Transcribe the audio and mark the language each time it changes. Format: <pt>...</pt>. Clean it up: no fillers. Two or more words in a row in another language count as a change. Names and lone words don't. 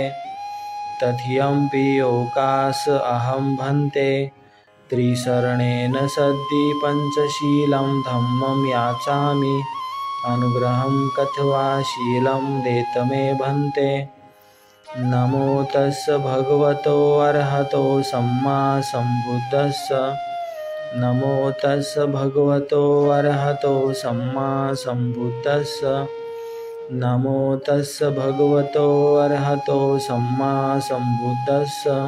<pi>तृतीयंपि ओकास अहं भन्ते त्रिशरणेन सद्धि पञ्चशीलं धम्मं याचामि. अनुग्रहं कथवा शीलं देत मे भन्ते. नमो तस्य भगवतो अरहतो सम्मा सम्बुद्धस्य. नमो तस्य भगवतो अरहतो सम्मा सम्बुद्धस्य. नमो तस्य भगवतो अरहतो सम्मा सम्बुद्धस्य.</pi>